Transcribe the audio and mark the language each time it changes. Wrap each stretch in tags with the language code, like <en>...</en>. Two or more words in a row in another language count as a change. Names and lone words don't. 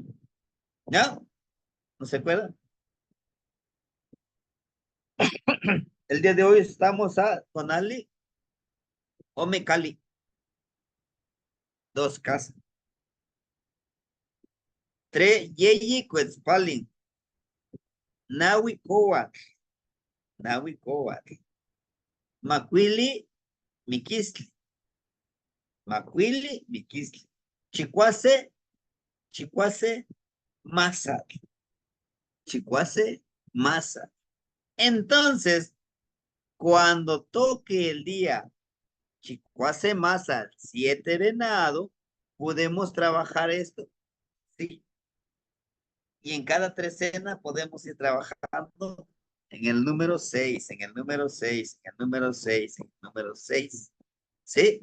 <es>¿Ya? ¿No se acuerdan? El día de hoy estamos a</es> <nah>Tonali Omecali,</nah> <es>dos casas.</es> <nah>Tres Yeyi Quetzalin, Nawi Coat, Nawi Coat, Macuili Miquisli, Macuili Miquisli, Chicuase, Chicuase, Masa, Chicuase, Masa.</nah> <es>Entonces, cuando toque el día</es> <nah>Chicuase Masa,</nah> <es>7 venado, podemos trabajar esto, ¿sí? Y en cada trecena podemos ir trabajando en el número 6, en el número 6, en el número 6, en el número 6, ¿sí?</es>